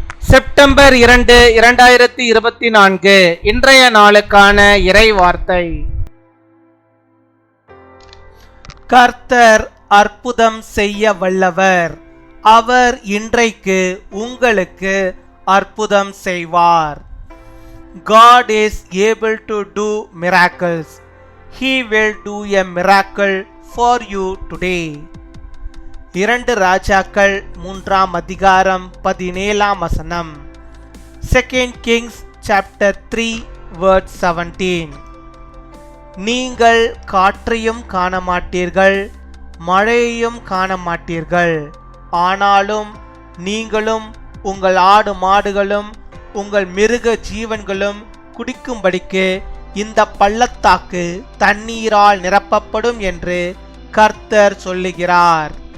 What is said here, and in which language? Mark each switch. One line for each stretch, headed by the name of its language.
Tamil: September 2, 2024 இன்றைய நாளுக்கான இறை வார்த்தை. கர்த்தர் அற்புதம் செய்ய வல்லவர். அவர் இன்றைக்கு உங்களுக்கு அற்புதம் செய்வார்.
English: God is able to do miracles. He will do a miracle for you today.
Tamil: 2 ராஜாக்கள் 3 அதிகாரம் 17
English: 2 Kings chapter 3 verse 17.
Tamil: நீங்கள் காற்றையும் காண மாட்டீர்கள், மழையையும் காண மாட்டீர்கள், ஆனாலும் நீங்களும் உங்கள் ஆடு மாடுகளும் உங்கள் மிருக ஜீவன்களும் குடிக்கும்படிக்கு இந்த பள்ளத்தாக்கு தண்ணீரால் நிரப்பப்படும் என்று கர்த்தர் சொல்லுகிறார்.